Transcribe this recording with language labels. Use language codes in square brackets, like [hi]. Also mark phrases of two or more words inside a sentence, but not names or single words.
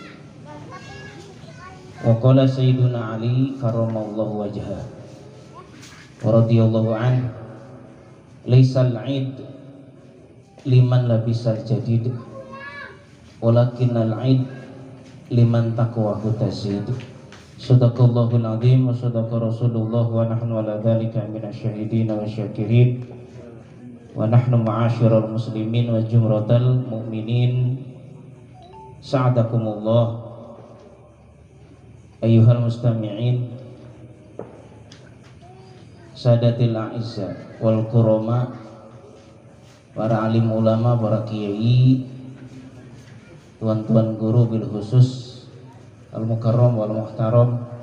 [ar] وقال سيدنا علي كرم الله وجهه ورضي الله عنه ليس العيد لمن لبس الجديد ولكن العيد لمن تقواه تزيد. صدق الله العظيم وصدق رسول الله ونحن على ذلك من الشاهدين والشاكرين ونحن معاشر المسلمين وجمرة المؤمنين سعدكم الله. أيها المستمعين السادة الأعزاء والكرماء, [id] para alim ulama, para kiai, tuan-tuan guru [ar] بالخصوص المكرم والمحترم,